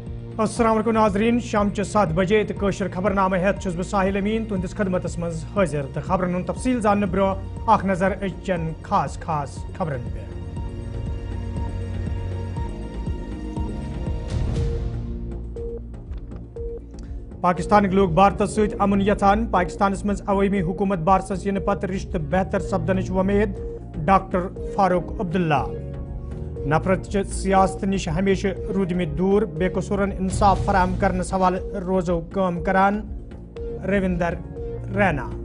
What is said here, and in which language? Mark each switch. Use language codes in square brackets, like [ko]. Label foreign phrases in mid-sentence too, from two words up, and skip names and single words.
[ks] السلام علیکم ناظرین شام 7 بجے تو قشر خبرنامہ ہیت بہ ساحل امین تہندس خدمتس مز حاضر تو خبرن ہند تفصیل زاننے برو اخ نظر چن خاص خبرن پہ۔ پاکستان لوگ بھارت ست امن یژھان پاکستانس مز عوامی حکومت بارسس ین پتہ رشتہ بہتر سپدنچ ومید ڈاکٹر فاروق عبداللہ۔ نفرت چہ سیاست نش ہمیشہ رودمت دور بے قصورن انصاف فراہم کرنس حوالہ روزو کام کران رویندر رینا۔